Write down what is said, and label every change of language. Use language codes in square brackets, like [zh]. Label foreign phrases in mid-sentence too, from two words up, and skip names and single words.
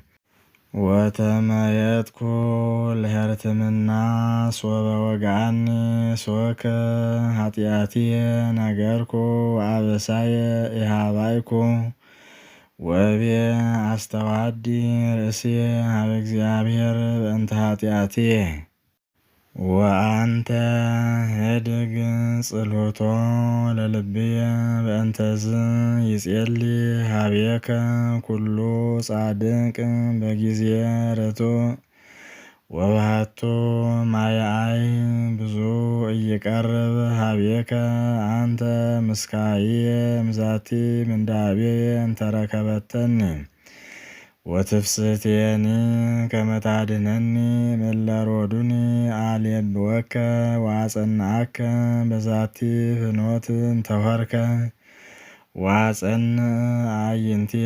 [gez] ወተመየጥኩ ለሕርትምና ሶበ ወግአኒ ሶከ ኃጢአትየ ነገርኩ ወአበሳየ ኢሃባይኩ። ወእብየ አስተዋዲ ርእስየ ሀበ እግዚአብሔር በእንተ ኃጢአትየ። ወአንተ ህድግ ጽልሖቶ ለልብየ በእንተዝ ይጼሊ ሀቤከ ኩሉ ጻድቅ በጊዜ ርቱዕ። ወባሕቱ ማየአይ ብዙ ኢይቀርብ ሀቤከ አንተ ምስካየ እምዛቲ ምንዳቤየ እንተረከበተኒ። ወትፍስሕትየኒ ከመ ታድኅነኒ እምእለ ሮዱኒ አልየብወከ ወአጸንዐከ በዛቲ ፍኖት እንተ ሆርከ። ወአጸንዕ አዕይንትየ